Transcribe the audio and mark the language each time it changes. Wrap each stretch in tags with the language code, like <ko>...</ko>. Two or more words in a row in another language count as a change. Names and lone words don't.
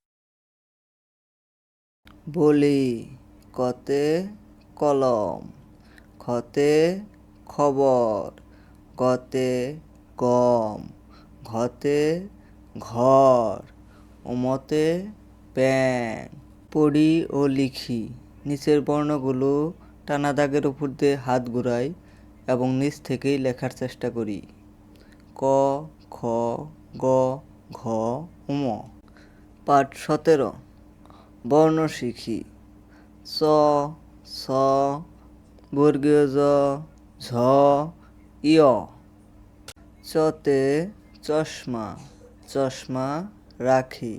<bn>বলি কতে কলম, খতে খবর, গতে গম, ঘতে ঘর, উমতে ব্যাং। পড়ি ও লিখি। নিচের বর্ণগুলো টানা দাগের উপর দিয়ে হাত ঘুরাই এবং নিচ থেকেই লেখার চেষ্টা করি। ক, খ, গ, ঘ, উম। পাঠ 17। বর্ণ শিখি। চ, ছ, বর্গীয় জ, ঝ, ইয়। চতে চশমা, চশমা রাখি।</bn>